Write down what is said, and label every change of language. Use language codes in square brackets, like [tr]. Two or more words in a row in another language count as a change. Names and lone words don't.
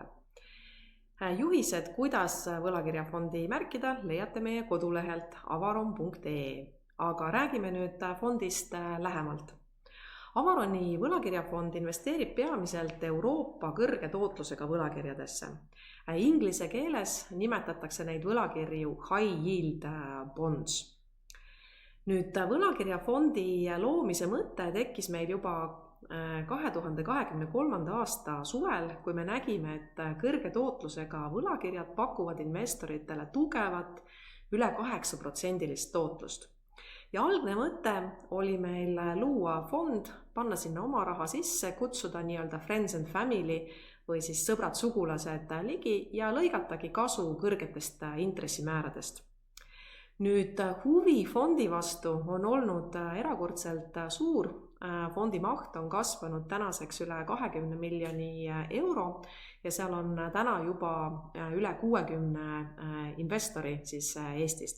[et] Juhised, kuidas võlakirjafondi märkida, leiate meie kodulehelt avaron.ee, aga räägime nüüd fondist lähemalt. Avaroni võlakirjafond investeerib peamiselt Euroopa kõrge tootlusega võlakirjadesse. Inglise keeles nimetatakse neid võlakirju [en] high yield bonds. [et] Nüüd võlakirjafondi loomise mõte tekkis meil juba 2023. aasta suvel, kui me nägime, et kõrge tootlusega võlakirjad pakuvad investoritele tugevat üle 8% tootlust. Ja algne mõte oli meil luua fond, panna sinna oma raha sisse, kutsuda nii-öelda [en] friends and family [et] või siis sõbrad-sugulased ligi ja lõigatagi kasu kõrgetest intressimääradest. Nüüd huvi fondi vastu on olnud erakordselt suur. Fondi maht on kasvanud tänaseks üle 20 miljoni euro ja seal on täna juba üle 60 investori siis Eestist.